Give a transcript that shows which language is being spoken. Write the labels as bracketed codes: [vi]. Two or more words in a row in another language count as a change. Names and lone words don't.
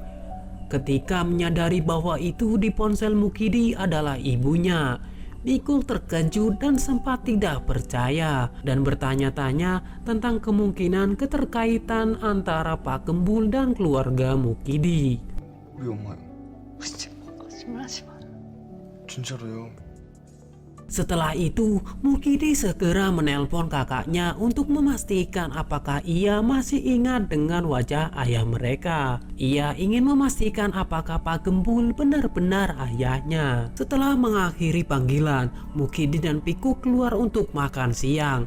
[id] Ketika menyadari bahwa itu di ponsel Mukidi adalah ibunya, Pikuk terkejut dan sempat tidak percaya dan bertanya-tanya tentang kemungkinan keterkaitan antara Pak Gembul dan keluarga Mukidi. [ko] 우리 엄마요. 거짓말하지 마. 진짜로요. [id] Setelah itu, Mukidi segera menelpon kakaknya untuk memastikan apakah ia masih ingat dengan wajah ayah mereka. Ia ingin memastikan apakah Pak Gembul benar-benar ayahnya. Setelah mengakhiri panggilan, Mukidi dan Pikuk keluar untuk makan siang.